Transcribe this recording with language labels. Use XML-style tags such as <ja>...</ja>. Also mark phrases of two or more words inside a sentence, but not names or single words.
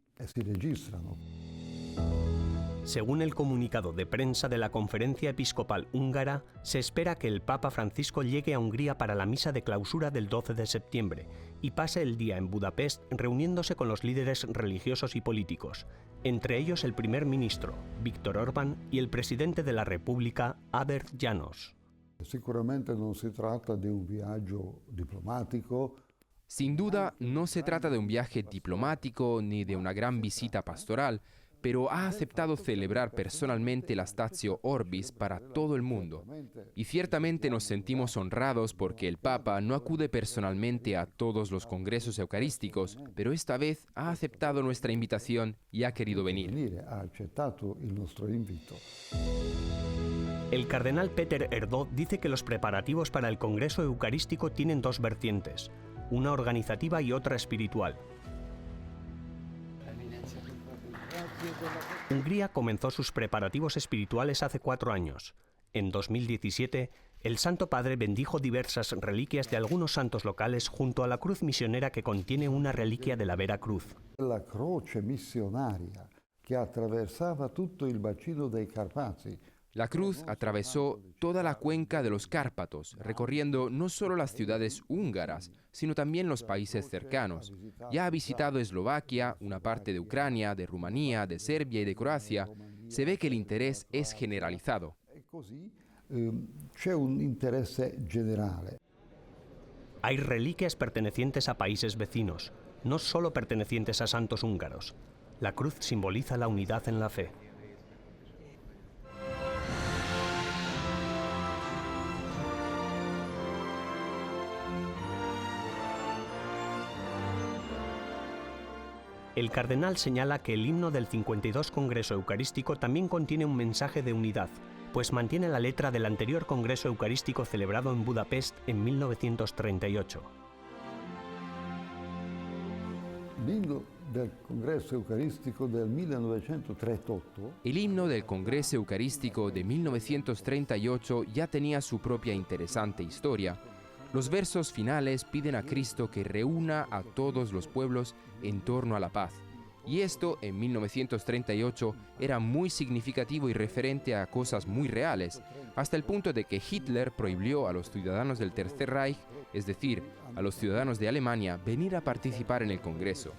<es>Según el comunicado de prensa de la Conferencia Episcopal Húngara, se espera que el Papa Francisco llegue a Hungría para la misa de clausura del 12 de septiembre y pase el día en Budapest reuniéndose con los líderes religiosos y políticos, entre ellos el primer ministro, Viktor Orbán, y el presidente de la República, Áder János.</es> <it>Sicuramente non si tratta di un viaggio diplomatico.</it> <es>Sin duda, no se trata de un viaje diplomático ni de una gran visita pastoral, pero ha aceptado celebrar personalmente la Statio Orbis para todo el mundo. Y ciertamente nos sentimos honrados porque el Papa no acude personalmente a todos los congresos eucarísticos, pero esta vez ha aceptado nuestra invitación y ha querido venir.</es> <it>Ha accettato il nostro invito.</it> <es>El cardenal Peter Erdő dice que los preparativos para el Congreso Eucarístico tienen dos vertientes, una organizativa y otra espiritual. Hungría comenzó sus preparativos espirituales hace 4 años. En 2017, el Santo Padre bendijo diversas reliquias de algunos santos locales junto a la cruz misionera que contiene una reliquia de la Vera Cruz.</es> <it>La croce missionaria</it> <es>que atravesaba</es> <it>tutto il bacino dei Carpazi.</it> <es>La cruz atravesó toda la cuenca de los Cárpatos, recorriendo no solo las ciudades húngaras, sino también los países cercanos. Ya ha visitado Eslovaquia, una parte de Ucrania, de Rumanía, de Serbia y de Croacia. Se ve que el interés es generalizado.</es> <it>C'è un interesse generale.</it> <es>Hay reliquias pertenecientes a países vecinos, no solo pertenecientes a santos húngaros. La cruz simboliza la unidad en la fe. El cardenal señala que el himno del 52 Congreso Eucarístico también contiene un mensaje de unidad, pues mantiene la letra del anterior Congreso Eucarístico celebrado en Budapest en 1938.</es> <it>L'inno del Congresso Eucarístico del 1938.</it> <es>El himno del Congreso Eucarístico de 1938 ya tenía su propia interesante historia. Los versos finales piden a Cristo que reúna a todos los pueblos en torno a la paz. Y esto, en 1938, era muy significativo y referente a cosas muy reales, hasta el punto de que Hitler prohibió a los ciudadanos del Tercer Reich, es decir, a los ciudadanos de Alemania, venir a participar en el Congreso.</es>